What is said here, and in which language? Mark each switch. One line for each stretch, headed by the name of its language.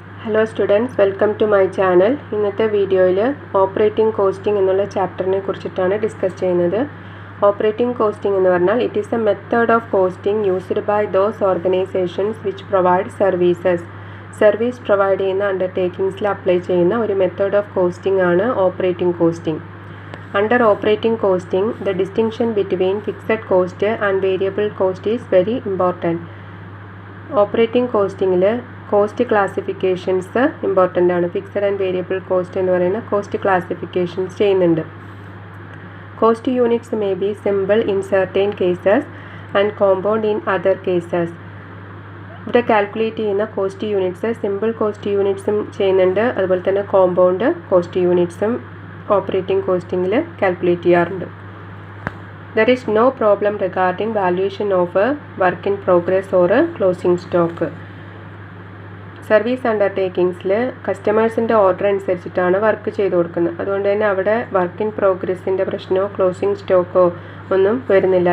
English: Hello students, welcome to my channel.
Malayalam: ഇന്നത്തെ വീഡിയോയിൽ operating costing എന്നുള്ള ചാപ്റ്ററിനെ കുറിച്ചിട്ടാണ് ഡിസ്കസ് ചെയ്യുന്നത്. ഓപ്പറേറ്റിംഗ് കോസ്റ്റിംഗ് എന്ന് പറഞ്ഞാൽ
English: It is a method of costing used by those organisations which provide services.
Malayalam: Service provide ചെയ്യുന്ന അണ്ടർടേക്കിങ്സിൽ apply ചെയ്യുന്ന ഒരു മെത്തേഡ് ഓഫ് കോസ്റ്റിംഗ് ആണ് operating costing.
English: Under operating costing, the distinction between fixed cost and variable cost is very important.
Malayalam: Operating കോസ്റ്റിങ്ങിൽ cost classifications important ആണ്. Fixed and variable cost എന്ന് പറയുന്ന cost classifications ചെയ്യുന്നുണ്ട്.
English: Cost units may be simple in certain cases and compound in other cases.
Malayalam: ഇവിടെ calculate ചെയ്യുന്ന cost units simple cost യൂണിറ്റ്സും ചെയ്യുന്നുണ്ട്, അതുപോലെ തന്നെ compound cost യൂണിറ്റ്സും operating കോസ്റ്റിങ്ങിൽ calculate ചെയ്യാറുണ്ട്.
English: There is no problem regarding valuation of a work in progress or a closing stock.
Malayalam: Service അണ്ടർടേക്കിങ്സിൽ കസ്റ്റമേഴ്സിൻ്റെ order അനുസരിച്ചിട്ടാണ് work ചെയ്ത് കൊടുക്കുന്നത്. അതുകൊണ്ട് തന്നെ അവിടെ വർക്ക് ഇൻ പ്രോഗ്രസ്സിൻ്റെ പ്രശ്നമോ ക്ലോസിംഗ് സ്റ്റോക്കോ ഒന്നും വരുന്നില്ല.